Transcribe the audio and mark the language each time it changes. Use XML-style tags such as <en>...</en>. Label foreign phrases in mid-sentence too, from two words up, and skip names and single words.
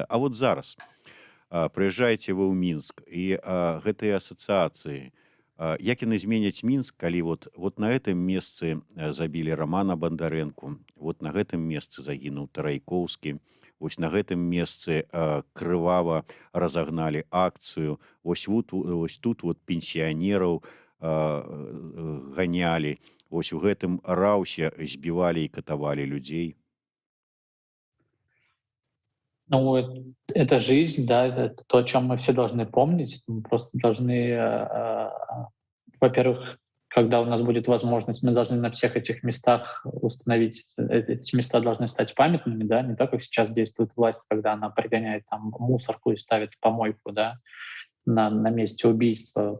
<be>А вот зараз прыязджаеце вы ў Мінск і гэтыя асацыяцыі, як яны зменяць Мінск, калі вот на гэтым месцы забілі Рамана Бандарэнку, вот на гэтым месцы загінуў Тарайкоўскі, вось на гэтым месцы крывава разагналі акцыю, вось тут вот пенсіянераў ганялі, вось у гэтым раўсе збівалі і катавалі людзей.</be> <ru>Ну, это жизнь, да, это то, о чем мы все должны помнить. Мы просто должны, во-первых, когда у нас будет возможность, мы должны на всех этих местах установить, эти места должны стать памятными, да, не так, как сейчас действует власть, когда она пригоняет там мусорку и ставит помойку, да, на месте убийства.</ru>